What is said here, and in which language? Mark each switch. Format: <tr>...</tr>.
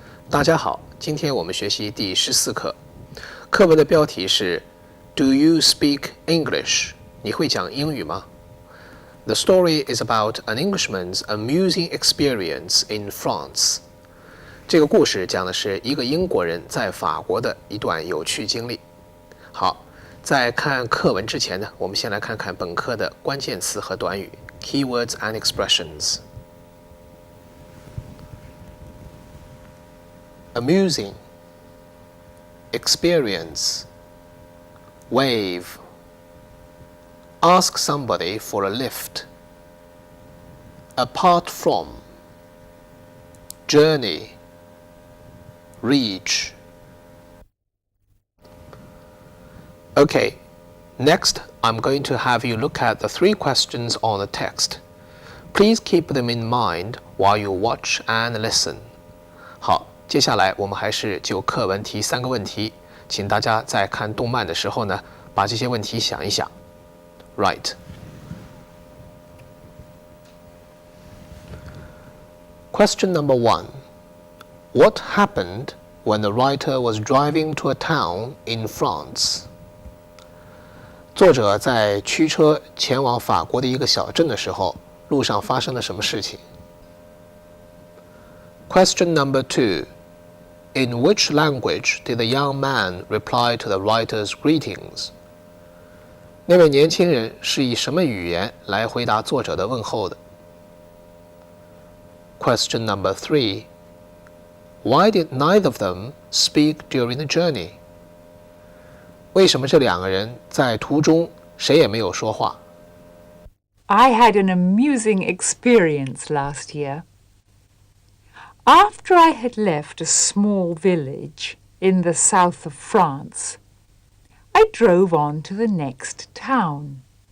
<zh>大家好，今天我们学习第14课。课文的标题是</zh> <en>Do you speak English?</en> <zh>你会讲英语吗？</zh> <en>The story is about an Englishman's amusing experience in France.</en> <zh>这个故事讲的是一个英国人在法国的一段有趣经历。好，在看课文之前呢，我们先来看看本课的关键词和短语</zh> <en>Keywords and expressions. Amusing, experience, wave, ask somebody for a lift, apart from, journey, reach. Okay, next I'm going to have you look at the 3 questions on the text. Please keep them in mind while you watch and listen.</en> <zh>好，接下来我们还是就课文提3个问题，请大家在看动漫的时候呢，把这些问题想一想。</zh> <en>Right. Question number 1. What happened when the writer was driving to a town in France?</en> <zh>作者在驱车前往法国的一个小镇的时候，路上发生了什么事情？</zh> <en>Question number 2. In which language did the young man reply to the writer's greetings?</en> <zh>那位年轻人是以什么语言来回答作者的问候的？</zh> <en>Question number 3. Why did neither of them speak during the journey?</en> <zh>为什么这两个人在途中谁也没有说话？</zh> <en>I had an amusing experience last year. After I had left a small village in the south of France, I drove on to the next town.</en>